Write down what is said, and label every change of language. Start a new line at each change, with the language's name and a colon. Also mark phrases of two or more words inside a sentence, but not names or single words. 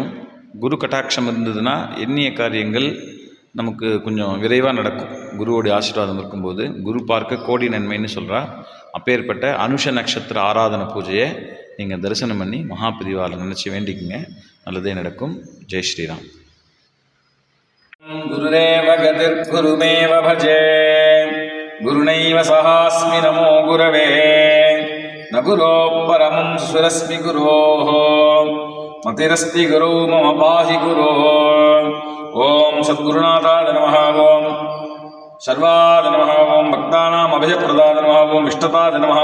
Tamil: குரு கட்டாட்சம் இருந்ததுன்னா எண்ணிய காரியங்கள் நமக்கு கொஞ்சம் விரைவாக நடக்கும். குருவோடைய ஆசீர்வாதம் இருக்கும்போது குரு பார்க்க கோடி நன்மைன்னு சொல்கிறா. அப்பேற்பட்ட அனுஷ நட்சத்திர ஆராதனை பூஜையை நீங்கள் தரிசனம் பண்ணி மகாபிரிவாவில் நினச்சி வேண்டிக்குங்க, நல்லதே நடக்கும். ஜெய் ஸ்ரீராம்.
Sanskrit: गुरुरेव गतिर्गुरुमेव भजे, गुरुनैव सहास्मि नमो गुरवे, न गुरोः परमं सुरस्मि गुरोः, मतिरस्ति गुरौ मम पाहि गुरोः. ओम सद्गुरुनाथाय नमः, ओम सर्वाय नमः, ओम भक्तानाम् अभयप्रदाय नमः, ओम इष्टताय नमः,